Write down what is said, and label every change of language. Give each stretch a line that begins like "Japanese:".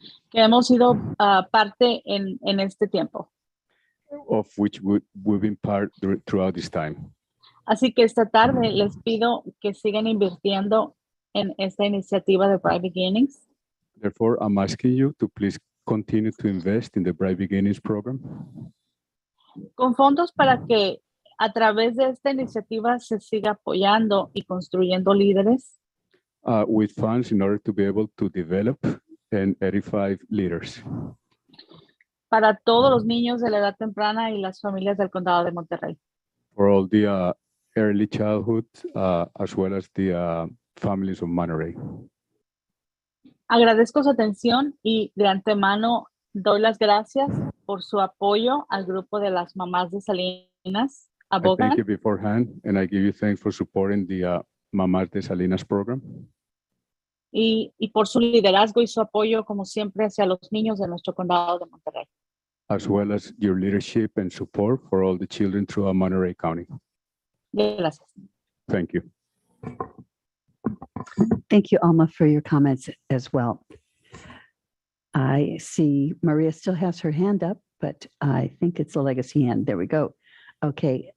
Spanish: que hemos sido parte en este tiempo.
English: of which we've been part throughout this time.
Spanish: Así que esta tarde les pido que sigan invirtiendo en esta iniciativa de Bright Beginnings
English: Therefore, I'm asking you to please continue to invest in the Bright Beginnings program
Spanish: con fondos para que a través de esta iniciativa se siga apoyando y construyendo líderes
English: with funds in order to be able to develop and edify leaders
Spanish: para todos los niños de la edad temprana y las familias del condado de Monterrey.
English: for all the early childhood, as well as the families of Monterey.
Spanish: Agradezco su atención y de antemano doy las gracias por su apoyo al grupo de las mamás de Salinas
English: I
Spanish: Abogan
English: thank you beforehand, and I give you thanks for supporting the Mamás de Salinas program,
Spanish: y por su liderazgo y su apoyo, como siempre, hacia los niños de nuestro condado de Monterrey.
English: as well as your leadership and support for all the children throughout Monterey County.
Spanish: Gracias.
English: Thank you. Thank you, Alma, for your comments as well. I see Maria still has her hand up, but I think it's a legacy hand. There we go. Okay.